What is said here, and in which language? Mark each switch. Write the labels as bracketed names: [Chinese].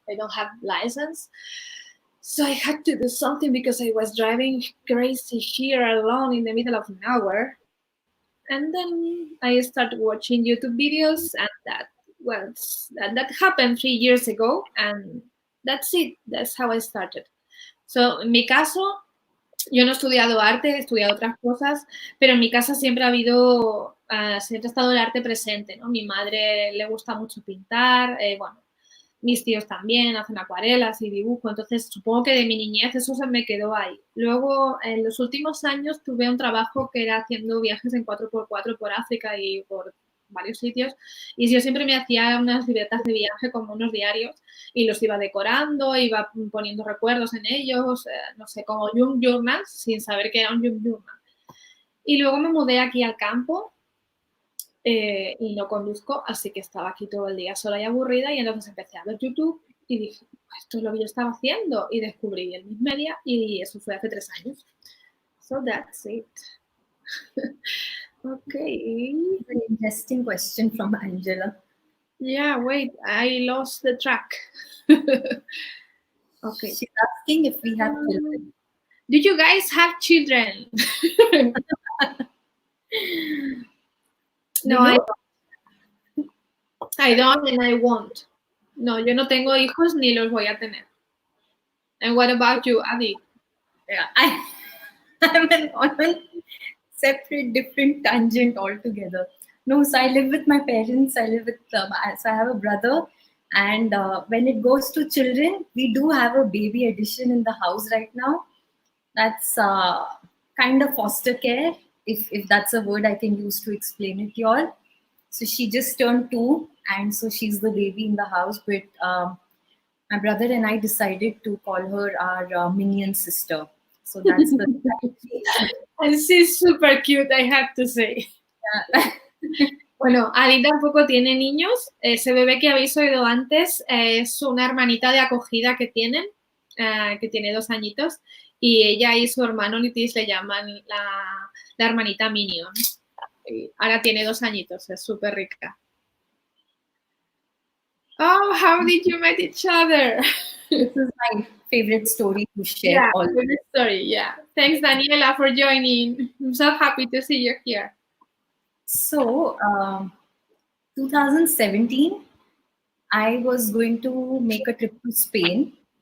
[English] I don't have license. So I had to do something because I was driving crazy here alone in the middle of nowhere. And then I started watching YouTube videos, and that happened 3 years ago, and that's it. That's how I started. [Spanish] So, en mi caso, yo no he estudiado arte, he estudiado otras cosas, pero en mi casa siempre ha habido, siempre ha estado el arte presente, ¿no? Mi madre le gusta mucho pintar, bueno, mis tíos también hacen acuarelas y dibujo, entonces supongo que de mi niñez eso se me quedó ahí. Luego, en los últimos años tuve un trabajo que era haciendo viajes en 4x4 por África y por varios sitios, y yo siempre me hacía unas libretas de viaje como unos diarios y los iba decorando, iba poniendo recuerdos en ellos, no sé, como young journals, sin saber que era un young journal. Y luego me mudé aquí al campo y no conduzco, así que estaba aquí todo el día sola y aburrida, y entonces empecé a ver YouTube y dije, esto es lo que yo estaba haciendo, y descubrí el ME Media, y eso fue hace 3 años. [English] So that's it. Okay. An interesting question from Angela. Yeah, wait, I lost the track. Okay. She's asking if we have children. Do you guys have children? No, I don't and I won't. [Spanish] No, yo no tengo hijos ni los voy a tener. [English] And what about you, Adi? Yeah, I'm on a separate, different tangent altogether. No, so I live with my parents. I live with, so I have a brother. And when it goes to children, we do have a baby addition in the house right now. That's kind of foster care, if that's a word I can use to explain it to you all. So she just turned 2, and so she's the baby in the house. But my brother and I decided to call her our minion sister. So that's the. And she's super cute, I have to say. Yeah. [Spanish] Bueno, Adi tampoco tiene niños. Ese bebé que habéis oído antes es una hermanita de acogida que tienen, que tiene 2 añitos, y ella y su hermano Litis le llaman la hermanita Minion. Y ahora tiene 2 añitos, es súper rica. [English] Oh, how did you meet each other? This is my favorite story to share. Yeah, favorite story, yeah. Thanks, Daniela, for joining. I'm so happy to see you here. So, 2017, I was going to make a trip to Spain.